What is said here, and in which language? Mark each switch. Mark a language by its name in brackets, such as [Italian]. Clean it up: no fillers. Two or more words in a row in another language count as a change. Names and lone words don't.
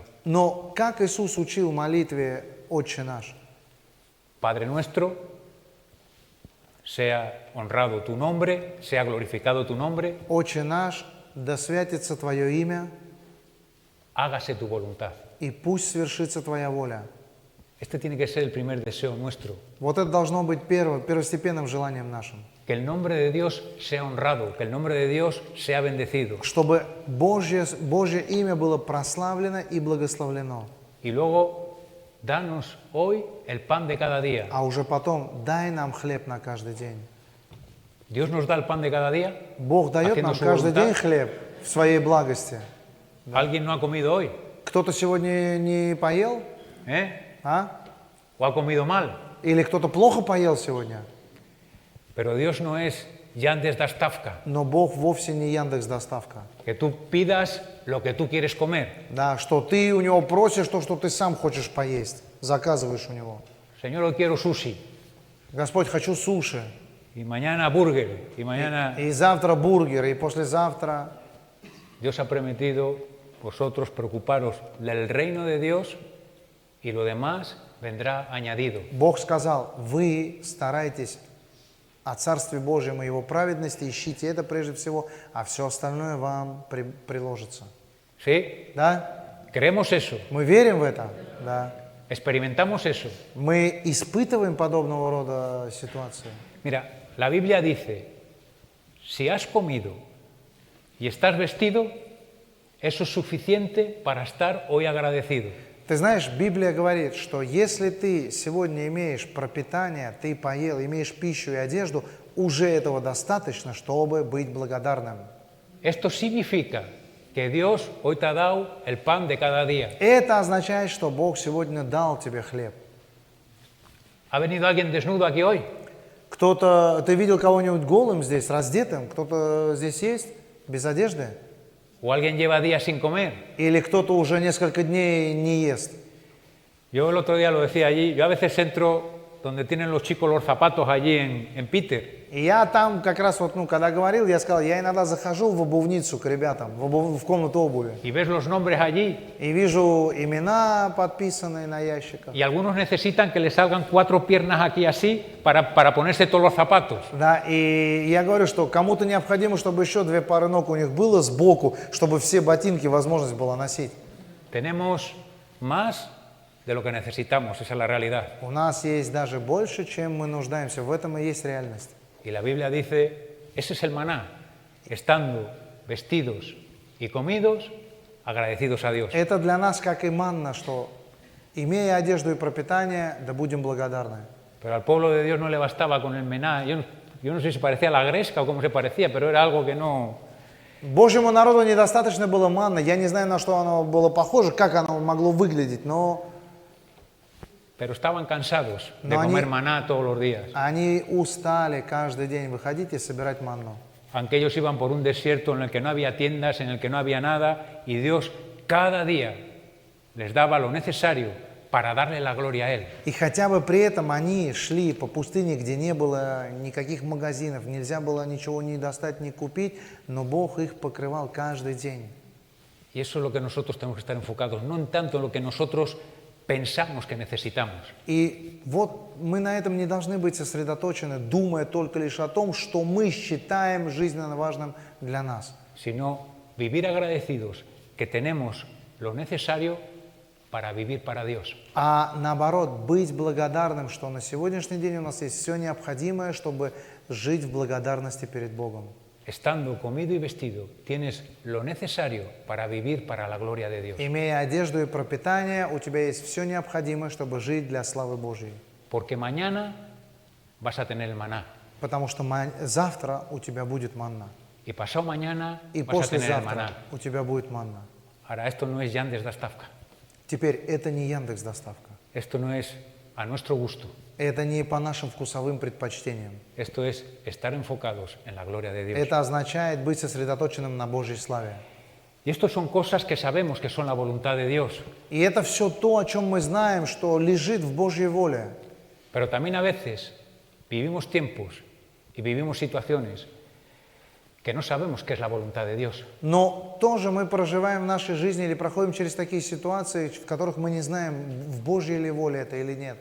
[Russian] Но как Иисус учил молитве «Отче наш»? [Spanish] Padre nuestro, sea honrado tu nombre, sea glorificado tu nombre, [Russian] «Отче наш, да святится Твое имя, [Spanish] hágase tu voluntad. [Russian] и пусть свершится Твоя воля». [Spanish] Este tiene que ser el primer deseo nuestro, [Russian] Вот это должно быть первостепенным желанием нашим. [Spanish] que el nombre de Dios sea honrado, que el nombre de Dios sea bendecido. [Russian] Чтобы Божье имя было прославлено и благословлено. [Spanish] Y luego, danos hoy el pan de cada día. [Russian] А уже потом дай нам хлеб на каждый день. [Spanish] Dios nos da el pan de cada día. [Russian] Бог дает [Spanish] haciendo [Russian] нам [Spanish] su [Russian] каждый [Spanish] voluntad. [Russian] день хлеб в своей благости. [Spanish] ¿Alguien no ha comido hoy? [Russian] Кто-то сегодня не поел? А? [Spanish] ¿O ha comido mal? [Russian] Или кто-то плохо поел сегодня? [Spanish] Pero Dios no es Yandes Dastavka, [Russian] Но Бог вовсе не Яндекс.Доставка. que tú pidas lo que tú quieres comer. Да, что ты у него просишь то, что ты сам хочешь поесть. Заказываешь у него. [Spanish] Señor, hoy quiero sushi. [Russian] Господь, хочу суши. [Spanish] Y mañana burger. Y mañana [Russian] И завтра бургер, и послезавтра. [Spanish] Dios ha prometido vosotros preocuparos del reino de Dios y lo demás vendrá añadido. [Russian] Бог сказал, вы старайтесь о Царстве Божьем и Его праведности, ищите это прежде всего, а все остальное вам приложится. [Spanish] ¿Sí? [Russian] Да? [Spanish] ¿Creemos eso? [Russian] Мы верим в это? Да. [Spanish] ¿Experimentamos eso? [Russian] Мы испытываем подобного рода ситуации. [Spanish] Mira, la Biblia dice, si has comido y estás vestido, eso es suficiente para estar hoy agradecido. [Russian] Ты знаешь, Библия говорит, что если ты сегодня имеешь пропитание, ты поел, имеешь пищу и одежду, уже этого достаточно, чтобы быть благодарным. [Spanish] Esto significa que Dios hoy te ha dado el pan de cada día. [Russian] Это означает, что Бог сегодня дал тебе хлеб. [Spanish] ¿Ha venido alguien desnudo aquí hoy? [Russian] Кто-то, ты видел кого-нибудь голым здесь, раздетым? Кто-то здесь есть без одежды? [Spanish] ¿O alguien lleva días sin comer? [Russian] Или кто-то уже несколько дней не ест? [Spanish] Yo el otro día lo decía allí, yo a veces entro donde tienen los chicos los zapatos allí en Peter. [Russian] И я там как раз вот, когда говорил, я сказал, я иногда захожу в обувницу к ребятам, в комнату обуви. [Spanish] Y ves los nombres allí. [Russian] И вижу имена, подписанные на ящиках. [Spanish] Y algunos necesitan que les salgan 4 piernas aquí así para ponerse todos los zapatos. [Russian] Да, и я говорю, что кому-то необходимо, чтобы еще 2 пары ног у них было сбоку, чтобы все ботинки возможность была носить. [Spanish] Tenemos más de lo que necesitamos, esa es la realidad. [Russian] У нас есть даже больше, чем мы нуждаемся. В этом и есть реальность. [Spanish] Y la Biblia dice, ese es el maná, estando vestidos y comidos, agradecidos a Dios. [Russian] Это для нас как и манна, что имея одежду и пропитание, да будем благодарны. [Spanish] Pero al pueblo de Dios no le bastaba con el maná. Yo no sé si parecía la gresca o cómo se parecía, pero era algo que no... [Russian] Божьему народу недостаточно было манны. Я не знаю, на что оно было похоже, как оно могло выглядеть, но... [Spanish] Pero estaban cansados de No, comer [Russian] они- [Spanish] maná todos los días. [Russian] Они устали каждый день выходить и собирать манну. [Spanish] Aunque ellos iban por un desierto en el que no había tiendas, en el que no había nada, y Dios cada día les daba lo necesario para darle la gloria a Él. [Russian] И хотя бы при этом они шли по пустыне, где не было никаких магазинов, нельзя было ничего ни достать, ни купить, но Бог их покрывал каждый день. [Spanish] Y eso es lo que nosotros tenemos que estar enfocados, no en tanto en lo que nosotros pensamos que necesitamos, [Russian] И вот мы на этом не должны быть сосредоточены, думая только лишь о том, что мы считаем жизненно важным для нас. [Spanish] sino vivir agradecidos que tenemos lo necesario para vivir para Dios. [Russian] А наоборот, быть благодарным, что на сегодняшний день у нас есть все необходимое, чтобы жить в благодарности перед Богом. [Spanish] Estando comido y vestido, tienes lo necesario para vivir para la gloria de Dios. [Russian] Имея одежду и пропитание, у тебя есть все необходимое, чтобы жить для славы Божьей. [Spanish] Porque mañana vas a tener el maná [Russian] Потому что завтра у тебя будет манна. [Spanish] y pasado mañana [Russian] И [Spanish] vas a tener el [Russian] послезавтра maná. у тебя будет манна. [Spanish] Ahora, esto no es Yandes Dastavka, [Russian] Теперь это не Яндекс доставка. [Spanish] esto no es a nuestro gusto, [Russian] Это не по нашим вкусовым предпочтениям. [Spanish] esto es estar enfocados en la gloria de Dios. [Russian] Это означает быть сосредоточенным на Божьей славе. [Spanish] Y esto son cosas que sabemos que son la voluntad de Dios, [Russian] И это все то, о чем мы знаем, что лежит в Божьей воле. [Spanish] pero también a veces vivimos tiempos y vivimos situaciones que no sabemos qué es la voluntad de Dios. [Russian] Но тоже мы проживаем в нашей жизни или проходим через такие ситуации, в которых мы не знаем, в Божьей ли воле это или нет.